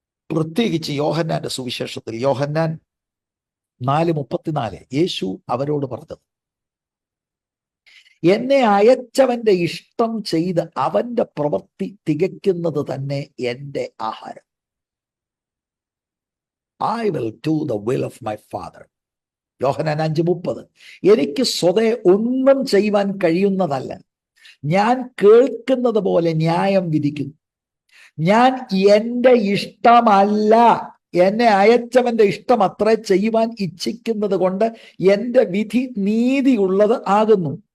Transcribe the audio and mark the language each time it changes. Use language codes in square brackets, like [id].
[ml] പ്രത്യേകിച്ച് യോഹന്നാന്റെ സുവിശേഷത്തിൽ യോഹന്നാൻ 4:34 യേശു അവരോട് പറഞ്ഞത്, എന്നെ അയച്ചവന്റെ ഇഷ്ടം ചെയ്ത് അവന്റെ പ്രവൃത്തി തികയ്ക്കുന്നത് തന്നെ എന്റെ ആഹാരം. [en] I will do the will of my Father. [ml] യോഹന്നാൻ 5:30. എനിക്ക് സ്വതേ ഒന്നും ചെയ്യുവാൻ കഴിയുന്നതല്ല, ഞാൻ കേൾക്കുന്നത് പോലെ ന്യായം വിധിക്കുന്നു. ഞാൻ എന്റെ ഇഷ്ടമല്ല, എന്നെ അയച്ചവന്റെ ഇഷ്ടം അത്രേ ചെയ്യുവാൻ ഇച്ഛിക്കുന്നത് കൊണ്ട് എന്റെ വിധി നീതിയുള്ളത് ആകുന്നു.